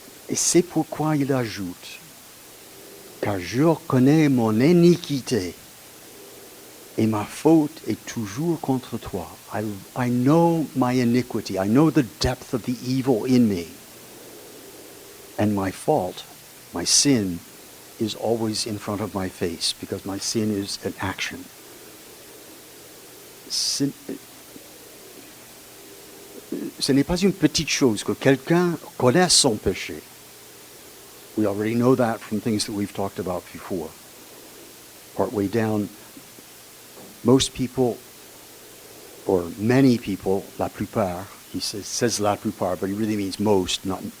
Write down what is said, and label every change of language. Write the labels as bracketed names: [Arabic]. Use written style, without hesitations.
[French] Et c'est pourquoi il ajoute, car je reconnais mon iniquité, et ma faute est toujours contre toi. [English] I know my iniquity. I know the depth of the evil in me. And my fault, my sin, is always in front of my face, because my sin is an action. [French] Ce n'est pas une petite chose que quelqu'un connaisse son péché. [English] We already know that from things that we've talked about before. Partway down, most people, or many people, [French] la plupart, [English] he says la plupart, but he really means most, not